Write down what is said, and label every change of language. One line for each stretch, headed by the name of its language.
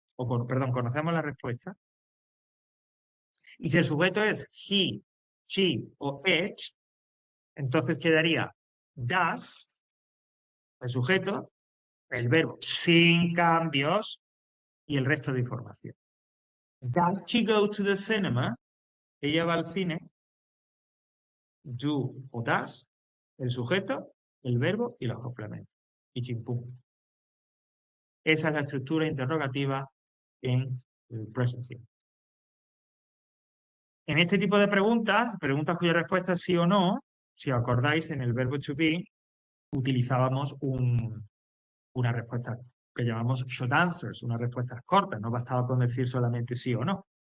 Spanish: Perdón, conocemos la respuesta. Y si el sujeto es he, she o it, entonces quedaría does, el sujeto, el verbo sin cambios y el resto de información.
English: Does she go to the cinema?
Spanish: Ella va al cine. Do o does, el sujeto, el verbo y los complementos. Y chimpum. Esa es la estructura interrogativa en el present simple. En este tipo de preguntas, preguntas cuya respuesta es sí o no, si os acordáis, en el verbo to be utilizábamos una respuesta que llamamos short answers, una respuesta corta, no bastaba con decir solamente sí o no.